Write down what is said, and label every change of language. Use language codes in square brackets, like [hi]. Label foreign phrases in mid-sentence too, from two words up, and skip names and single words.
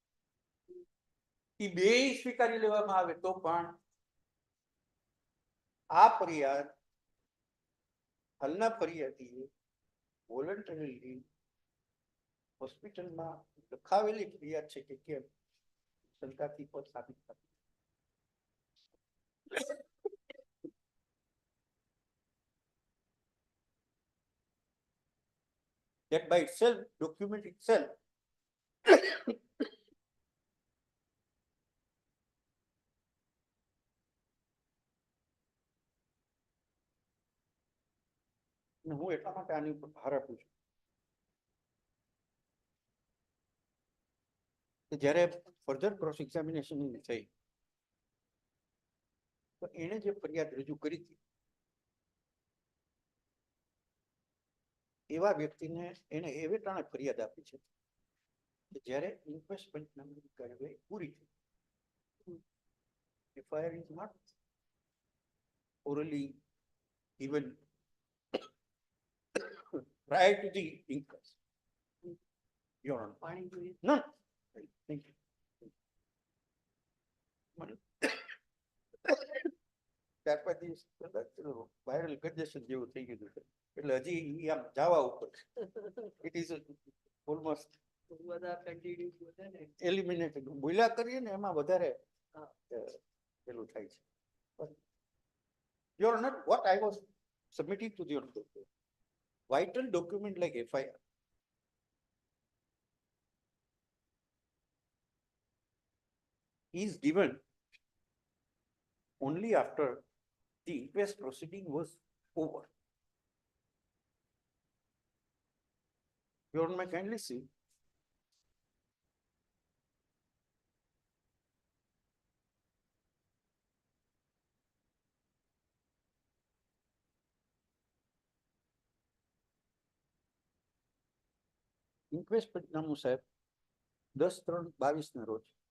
[gu] એ બે સ્વીકારી લેવામાં આવે તો પણ આ ફરિયાદ હાલના ફરિયાદીએ વોલન્ટરીલી હોસ્પિટલમાં લખાવેલી ફરિયાદ છે કે કેમ શંકાથી પર સાબિત થતી. [en] That by itself, document itself [gu] હું એટલા માટે આની ઉપર ભાર આપું છું કે જ્યારે [en] further cross examination [gu] થઈ તો એણે જે ફરિયાદ રજૂ કરી હતી એવા વ્યક્તિને એને એવે ટાણે ફરિયાદ આપી છે કે જ્યારે ઇન્ક્વેસ્ટ પંચનામાની કાર્યવાહી પૂરી થઈ, [en] FIR is not orally given prior to the inquest. Your Honor. [gu] પાણી જોઈએ. [en] No. Thank you. [gu] ચાર પાંચ દિવસ [en] viral congestion [gu] જેવું થઈ ગયું છે એટલે હજી ઈ આમ જવા ઉપર [en] it is almost [gu] બધા કન્ટિન્યુ બોલે ને. એલિમિનેટેડ બોલ્યા કરીએ ને એમાં વધારે પેલું થાય છે. [en] Your Honor, what I was submitting to the Honorable Court, vital document like FIR is given only after the inquest proceeding was over. Your Honor, may I kindly see. [gu] ઇન્ક્વેસ્ટ પંચનામું સાહેબ 10/3/22 ના રોજ